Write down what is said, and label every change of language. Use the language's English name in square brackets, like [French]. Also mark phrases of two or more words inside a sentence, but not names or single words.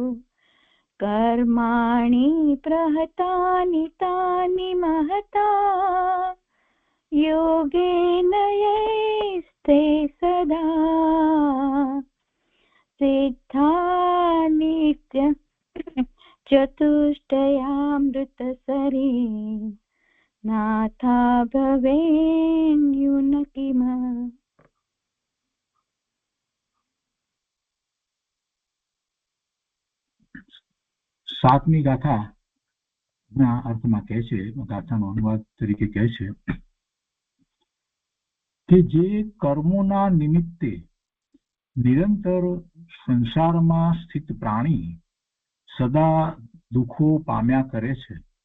[Sanskrit] कर्माणि प्रहतानि तानि महता योगेन यैस्ते सदा सिद्धा नित्य चतुष्टयामृतसरी नाथा भवेन्युन किम. [Gujarati] 7મી ગાથા ના અર્થમાં કહે છે, ગાથાનો અનુવાદ તરીકે કહે છે કે જે કર્મોના નિમિત્તે નિરંતર સંસારમાં સ્થિત પ્રાણી સદા દુઃખો પામ્યા કરે છે.